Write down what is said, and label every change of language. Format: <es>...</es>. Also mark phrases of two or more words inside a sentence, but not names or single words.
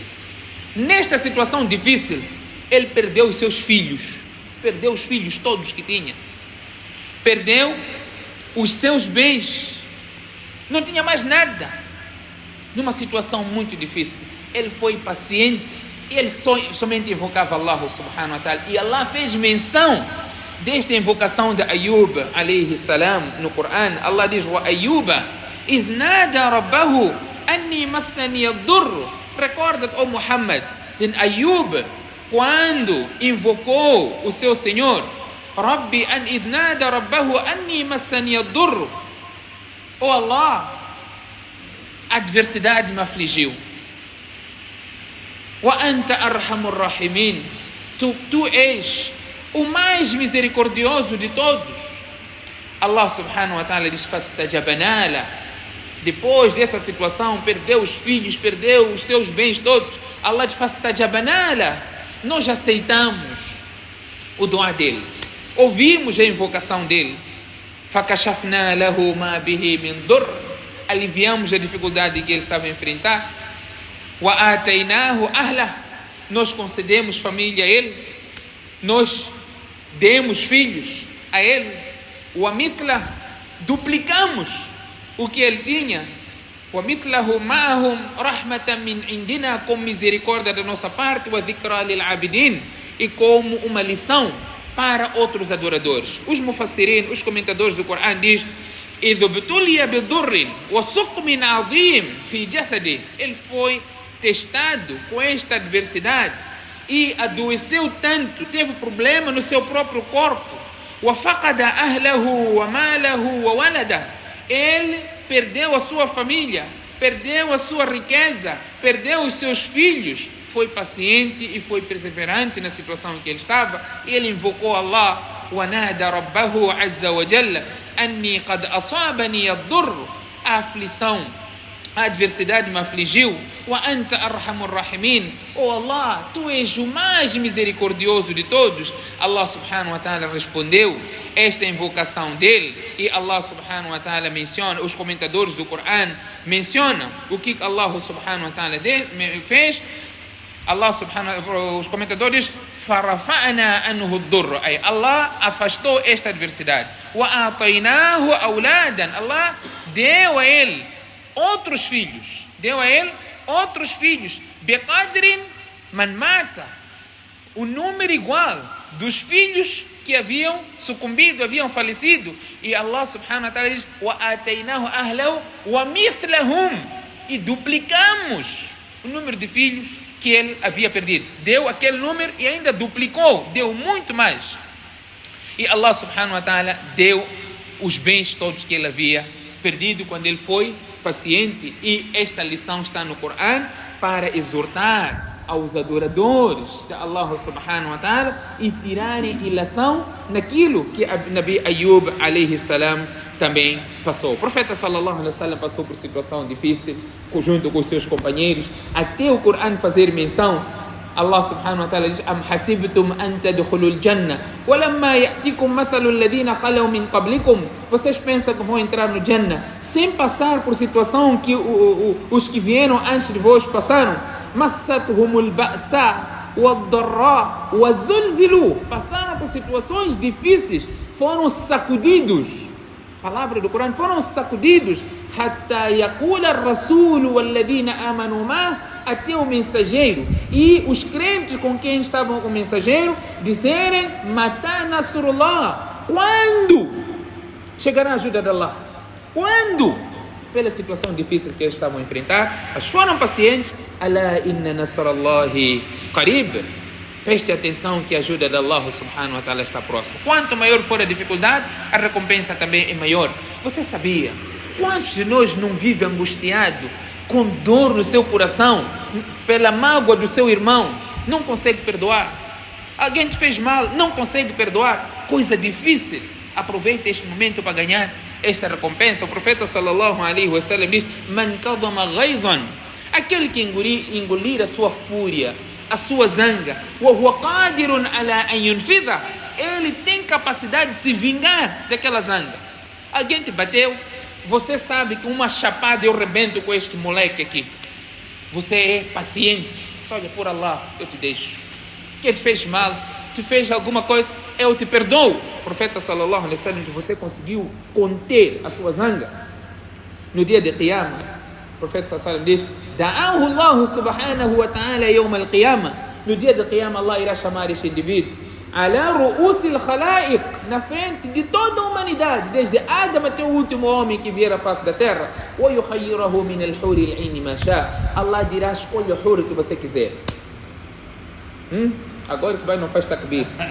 <pt>Nesta situação difícil, ele perdeu os seus filhos. Perdeu os filhos todos que tinha. Perdeu os seus bens. Não tinha mais nada. Numa situação muito difícil, ele foi paciente. E ele somente invocava Allah</pt> <ar>سبحانه وتعالى.</ar> <pt>E Allah fez menção desta invocação de Ayub</pt> <ar>عليه السلام</ar> <pt>no Corão. Allah diz:</pt> <ar>وأيوب إذ نادى ربه أني مسني الضر.</ar> <pt>Recorda-te, ó Muhammad, de Ayub quando invocou o seu Senhor.</pt> <ar>ربي أن إذ نادى ربه أني مسني الضر.</ar> <pt>Ó Allah, a adversidade me afligiu.</pt> <ar>وأنت أرحم الراحمين.</ar> <pt>Tu és o mais misericordioso de todos.</pt> <ar>الله سبحانه وتعالى diz: فاستجبنا له.</ar> <pt>Depois dessa situação, perdeu os filhos, perdeu os seus bens todos. Allah diz:</pt> <ar>فاستجبنا له.</ar> <pt>Nós aceitamos o dua dele, ouvimos a invocação dele.</pt> <ar>فكشفنا له ما به من ضر.</ar> <pt>Aliviamos a dificuldade que ele estava a enfrentar.</pt> <ar>وآتيناه أهله.</ar> <pt>Nós concedemos família a ele. Nós demos filhos a ele.</pt> <ar>ومثل.</ar> <pt>Duplicamos o que ele tinha.</pt> <ar>ومثله معهم رحمة من عندنا.</ar> <pt>Com misericórdia da nossa parte.</pt> <ar>وذكرى للعابدين.</ar> <pt>E como uma lição para outros adoradores. Os mufassirin, os comentadores do Corão diz:</pt> <ar>إذ ابتلي بضر وسقم عظيم في جسدي.</ar> <pt>Ele foi testado com esta adversidade e adoeceu tanto, teve problema no seu próprio corpo.</pt> <ar>وفقد أهله وماله وولده.</ar> <pt>Ele perdeu a sua família, perdeu a sua riqueza, perdeu os seus filhos. Foi paciente e foi perseverante na situação em que ele estava. Ele invocou Allah.</pt> <ar>ونادى ربه عز وجل أني قد أصابني الضر.</ar> <pt>A aflição, a adversidade me afligiu.</pt> <ar>وأنت أرحم الراحمين.</ar> <pt>Oh Allah, tu és o mais misericordioso de todos. Allah</pt> <ar>سبحانه وتعالى</ar> <pt>respondeu esta invocação dele. E Allah</pt> <ar>سبحانه وتعالى</ar> <pt>menciona, os comentadores do Corão mencionam o que Allah</pt> <ar>سبحانه وتعالى</ar> <pt>fez.</pt> <ar>الله سبحانه,</ar> <pt>os comentadores,</pt> <ar>فرفعنا عنه الضر.</ar> <pt>Allah afastou esta adversidade.</pt> <ar>وآتيناه أولادا.</ar> <pt>Allah deu a ele outros filhos.</pt> <ar>بقدر من مات.</ar> <pt>O número igual dos filhos que haviam sucumbido, haviam falecido.</pt> <ar>E الله سبحانه وتعالى diz: وآتيناه أهله ومثلهم.</ar> <pt>E duplicamos o número de filhos que ele havia perdido. Deu aquele número e ainda duplicou, deu muito mais. E Allah</pt> <ar>سبحانه وتعالى</ar> <pt>deu os bens todos que ele havia perdido quando ele foi paciente. E esta lição está no Corão para exortar aos adoradores de Allah</pt> <ar>سبحانه وتعالى</ar> <pt>e tirarem ilação naquilo que</pt> <ar>نبي أيوب عليه السلام</ar> <pt>também passou. O profeta</pt> <ar>صلى الله عليه وسلم</ar> <pt>passou por situação difícil junto com os seus companheiros, até o Corão fazer menção.</pt> <ar>الله سبحانه وتعالى diz: أم حسبتم أن تدخلوا الجنة ولما يأتكم مثل الذين خلوا من قبلكم.</ar> <pt>Vocês pensam que vão entrar no Jannah sem passar por situação que os que vieram antes de vós passaram?</pt> <ar>مستهم البأساء والضراء وزلزلوا.</ar> <pt>Passaram por situações difíceis, foram sacudidos palavra do Corão, foram sacudidos.</pt> <ar>حتى يقول الرسول والذين آمنوا مع,</ar> <pt>até o mensageiro e os crentes com quem estavam com o mensageiro disserem:</pt> <ar>متى نصر الله,</ar> <pt>quando chegará a ajuda de Allah? Quando? Pela situação difícil que eles estavam a enfrentar, mas foram pacientes.</pt> <ar>ألا إن نصر الله قريب.</ar> <pt>Preste atenção que a ajuda de Allah</pt> <ar>سبحانه وتعالى</ar> <pt>está próxima. Quanto maior for a dificuldade, a recompensa também é maior. Você sabia? Quantos de nós não vive angustiado, com dor no seu coração, pela mágoa do seu irmão, não consegue perdoar? Alguém te fez mal, não consegue perdoar? Coisa difícil. Aproveite este momento para ganhar esta recompensa. O profeta</pt> <ar>صلى الله عليه وسلم</ar> <pt>diz:</pt> <ar>من كظم غيظا,</ar> <pt>aquele que engolir a sua fúria, a sua zanga,</pt> <ar>وهو قادر على أن ينفذها,</ar> <pt>ele tem capacidade de se vingar daquela zanga. Alguém te bateu, você sabe que uma chapada eu rebento com este moleque aqui. Você é paciente. Olha, por Allah, eu te deixo. Quem te fez mal, te fez alguma coisa, eu te perdoo. O profeta</pt> <ar>صلى الله عليه وسلم,</ar> <pt>você conseguiu conter a sua zanga. No dia de Qiyamah, o profeta</pt> <ar>صلى الله عليه وسلم diz: دعاه الله سبحانه وتعالى يوم القيامة.</ar> <pt>No dia de Qiyamah, Allah irá chamar este indivíduo</pt> <ar>على رؤوس الخلائق,</ar> <pt>na frente de toda a humanidade, desde Adam até o último homem que vier à face da terra.</pt> <ar>ويخيره من الحور العين ما شاء.</ar> <pt>Allah dirá: escolha o hur que você quiser. Agora isso vai não faz takbir.</pt>